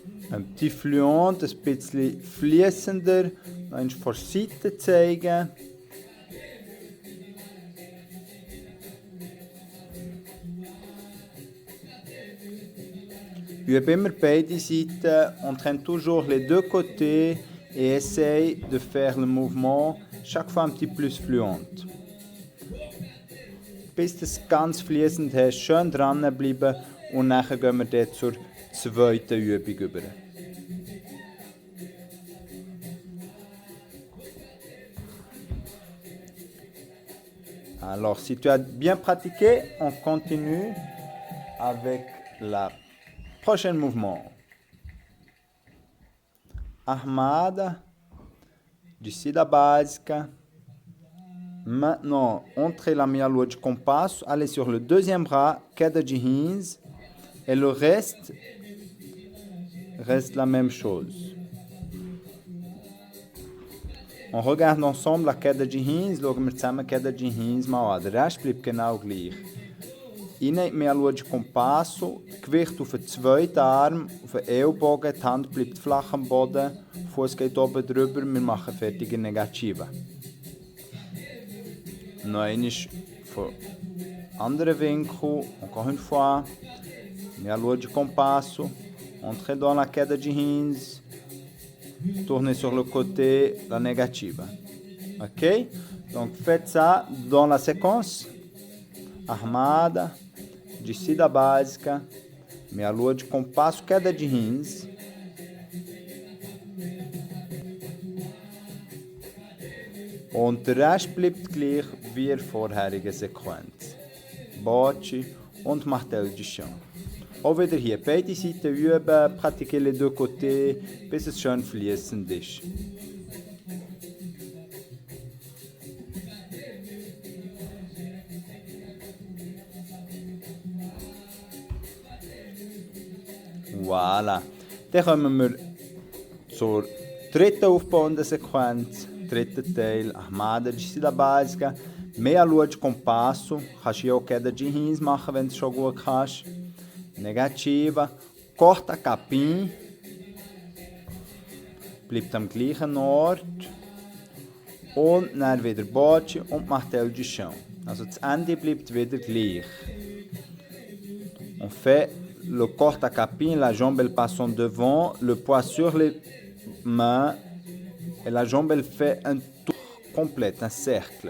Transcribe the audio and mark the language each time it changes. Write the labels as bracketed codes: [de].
[de] Ein petit fluent, ein bisschen fließender, noch vor Seite zeigen. Übe immer beide Seiten, [fr] entraîne toujours les deux côtés et essaye de faire le mouvement chaque fois un petit plus fluent. [de] Bis du es ganz fließend hast, schön dranbleiben und nachher gehen wir dann zur zweiten Übung über. [fr] Alors, si tu as bien pratiqué, on continue avec le prochain mouvement. [pt] Armada, descida básica. [fr] Maintenant, entrez la meia lua de compasso, allez sur le deuxième bras, queda de rins, et le reste la même chose. On regarde ensemble la queda de rins, [de] schauen wir zusammen queda de rins mal an. Der Rest bleibt genau gleich. Rein meia lua de compasso, Gewicht auf den zweiten Arm, auf den Ellbogen, die Hand bleibt flach am Boden, Fuß geht oben drüber, wir machen fertige Negativa. Noch einmal von anderen Winkel, [fr] encore une fois, meia lua de compasso, entrez dans la queda de rins, tournez sur le côté, la negativa. Ok? Donc faites ça dans la séquence. [pt] Armada, descida básica, meia lua de compasso, queda de rins. [de] Und der Rest bleibt gleich wie in der vorherigen Sequenz. [pt] Bote und martelo de chão. [de] Auch wieder hier beide Seiten üben, [fr] pratiquer les deux côtés, [de] bis es schön fließend ist. Voilà. Dann kommen wir zur dritten aufbauenden Sequenz, dritten Teil, Ahmada, descida básica, Meia lua de compasso, kannst hier auch queda de rins machen, wenn du schon gut kannst. Negativa, corta capim, bleibt am gleichen Ort. Und dann wieder Bocce und Martel de chão. Also das Ende bleibt wieder gleich. [fr] On fait le corta-capin, la jambe elle passe en devant, le poids sur les mains et la jambe elle fait un tour complet, un cercle.